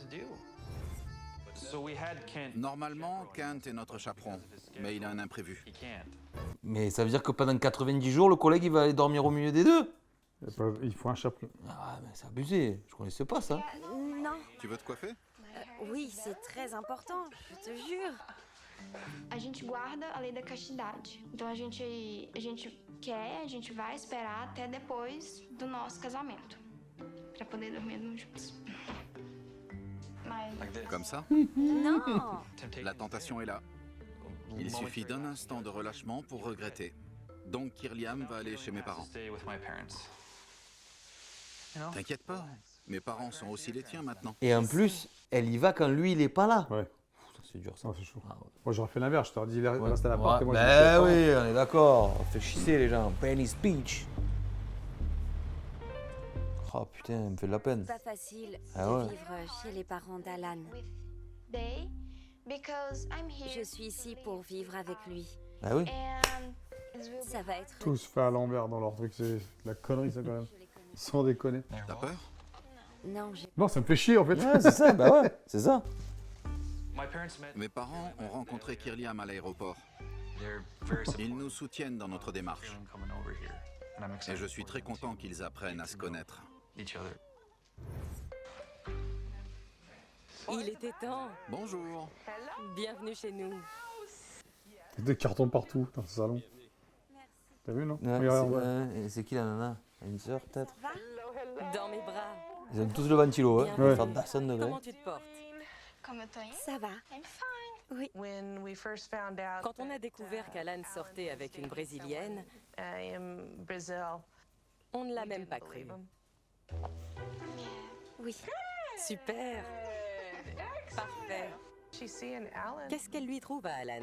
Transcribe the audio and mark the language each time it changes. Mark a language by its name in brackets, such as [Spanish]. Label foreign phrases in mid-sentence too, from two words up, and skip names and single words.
[French] Normalement, Kent est notre chaperon, mais il a un imprévu. Mais ça veut dire que pendant 90 jours, le collègue, il va aller dormir au milieu des deux? Il faut un chaperon. Ah, mais c'est abusé. Je connaissais pas ça. Non. Tu veux te coiffer? Oui, c'est très important, je te jure. [Portuguese] A gente guarda a lei da castidade. Então a gente vai esperar até depois do nosso casamento pra poder dormir juntos. Mas [French] Comme ça? Non. La tentation est là. Il suffit d'un instant de relâchement pour regretter. Donc Kirliam va aller chez mes parents. T'inquiète pas, mes parents sont aussi les tiens maintenant. Et en plus, elle y va quand lui, il est pas là. Ouais. C'est dur ça. Ça, c'est chaud. Ah ouais. Moi, j'aurais fait l'inverse. Je t'aurais dit, Ouais. reste à l'appart et moi, je Ben reste chez les oui, on est d'accord. On fait chisser les gens. Penny's Beach. Oh putain, elle me fait de la peine. Pas facile Ah de ouais. vivre chez les parents d'Alan. [English] they, because I'm here. [French] Je suis ici pour vivre avec lui. Ah oui. [English] And it will be [French] Ça va être... Tous fait à l'envers dans leur truc. C'est de la connerie, ça, quand même. Sans déconner. T'as peur? Non, j'ai... Non, ça me fait chier, en fait. Ouais, c'est ça, bah ouais, c'est ça. Mes parents ont rencontré Kirliam à l'aéroport. Ils nous soutiennent dans notre démarche. Et je suis très content qu'ils apprennent à se connaître. Il était temps. Bonjour. Bienvenue chez nous. Des cartons partout dans ce salon. T'as vu, non? Ouais, Oui, c'est, ouais. et c'est qui la nana? Une sœur peut-être? Dans mes bras. Ils ont tous le ventilo, hein. Bien. Ils vont faire Dasson degré. Comment tu te portes? [Portuguese] Comme eu tô indo. [French] Ça va. [English] I'm fine. [French] Quand on a découvert qu'Alan sortait avec une Brésilienne, on ne l'a même pas cru. Oui. Super. Parfait. Qu'est-ce qu'elle lui trouve à Alan?